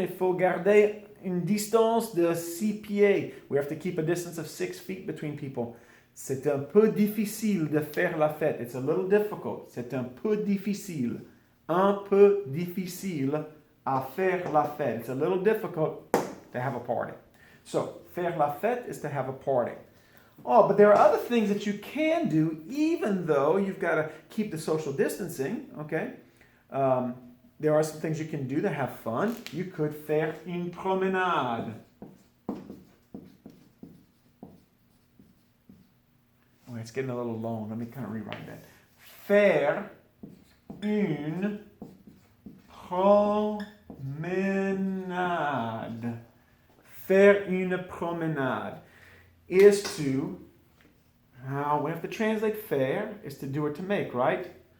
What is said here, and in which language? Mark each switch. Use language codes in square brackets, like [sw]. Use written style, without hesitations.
[fr] Il faut garder une distance de 6 pieds. [en] We have to keep a distance of 6 feet between people. [fr] C'est un peu difficile de faire la fête. [en] It's a little difficult. [fr] C'est un peu difficile. Un peu difficile à faire la fête. [en] It's a little difficult to have a party. So, [fr] faire la fête [en] is to have a party. Oh, but there are other things that you can do even though you've got to keep the social distancing, okay? There are some things you can do to have fun. You could [fr] faire une promenade. [en] Oh, it's getting a little long. Let me kind of rewrite that. [fr] Faire une promenade. [en] Faire une promenade is to, we have to translate faire, is to do or to make, right?